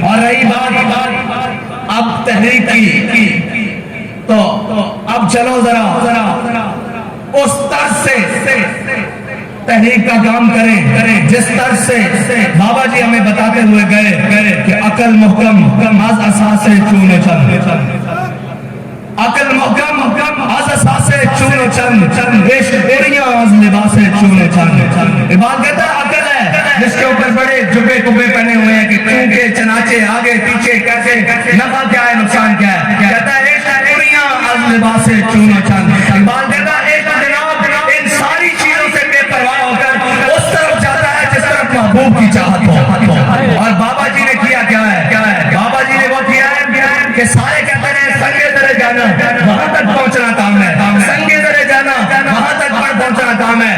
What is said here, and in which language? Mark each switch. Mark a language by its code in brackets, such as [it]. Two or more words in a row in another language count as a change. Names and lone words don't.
[ur] اور رہی بات اب تحریک کی, تو اب چلو ذرا اس طرز سے تحریک کا کام کریں جس طرز سے بابا جی ہمیں بتاتے ہوئے گئے کہ [fa] عقل محکم از اساس چون و چند, عقل محکم از اساس چون و چند, عشق اڑیاں از لباس چون و چند. [ur] بات کہتا ہے عقل ہے جس کے اوپر بڑے جبے کبے پہنے ہوئے ہیں کہ چونکے چناچے آگے پیچھے کیسے, نفع کیا ہے نقصان کیا ہے. کہتا ہے [fa] عشق اڑیاں از لباس چون و چند. [ur] بات کہتا ہے عشق جناب ان ساری چیزوں سے بے پرواہ ہو کر اس طرف جاتا ہے جس طرف محبوب کی چاہت ہو. اور بابا جی نے کیا ہے, بابا جی نے وہ کیا ہے کہ سارے کہتے ہیں سنگے درے جانا وہاں تک پہنچنا کام ہے, سنگے درے جانا وہاں تک پہنچنا کام ہے.